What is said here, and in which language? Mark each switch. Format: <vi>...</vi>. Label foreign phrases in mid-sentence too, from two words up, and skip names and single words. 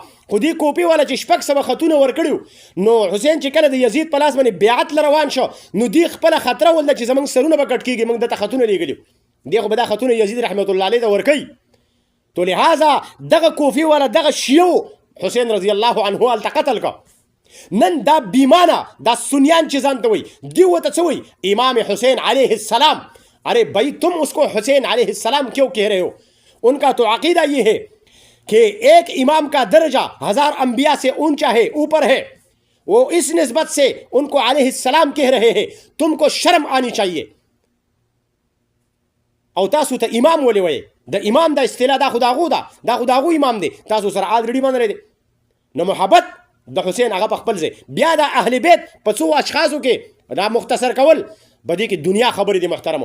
<ps>خو دې کوپې والا چې 600 خطونه ورکړي، نو حسین چې کله د یزید په لاس باندې بیعت له روان شو، نو دې خپله خطره ولده چې زموږ سرونه به کټ کېږي، موږ دته خطونه لیږلي، دې خو به دا خطونه یزید</ps> <ar>رحمت الله علیه</ar> <ps>ته ورکوي.</ps> <ur>تو لہذا</ur> <ps>دغه کوفې والا دغه شیعو حسین</ps> <ar>رضی الله عنه</ar> <ps>هلته قتل کا. نن دا بیمانه دا سنیان چې ځان ته وایي، دی ورته څه وایي؟</ps> <ur>امام حسین</ur> <ar>علیہ السلام.</ar> <ur>ارے بھائی تم اس کو حسین</ur> <ar>علیہ السلام</ar> <ur>کیوں کہہ رہے ہو؟ ان کا تو عقیدہ یہ ہے کہ ایک امام کا درجہ 1000 انبیاء سے اونچا ہے، اوپر ہے، وہ اس نسبت سے ان کو</ur> <ar>علیہ السلام</ar> <ur>کہہ رہے ہیں، تم کو شرم آنی چاہیے.</ur> <ps>او تاسو ته امام ولې وایي؟ د امام دا اصطلاح دا خو د هغو ده، دا خو د هغو امام دی، تاسو سره الریډي منلی دی. نو محبت د حسین هغه په خپل ځای. بیا د اهل بیت په څو اشخاصو کې دا مختصر کول به دې کې دنیا خبرې دي محترمو.</ps>